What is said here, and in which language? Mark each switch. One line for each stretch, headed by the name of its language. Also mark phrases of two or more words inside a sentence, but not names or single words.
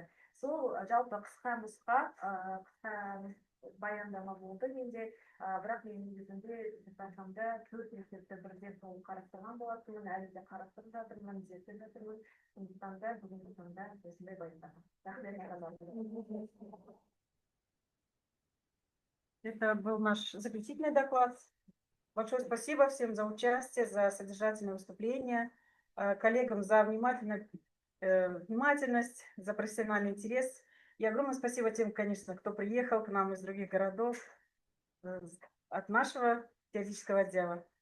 Kazakh: Сол жалпы қысқа нұсқа, қысқа баяндама болды менде, бірақ мен негізінде айтқанда 4 мектепті бірден толық қарастырған болатынмын, әлі де қарастырып жатырмын, зерттеп жатырмын. Сондықтан да бүгінгі таңда осындай баяндама.
Russian: Это был наш заключительный доклад. Большое спасибо всем за участие, за содержательное выступление, коллегам за внимательность, за профессиональный интерес. И огромное спасибо тем, конечно, кто приехал к нам из других городов, от нашего теоретического отдела.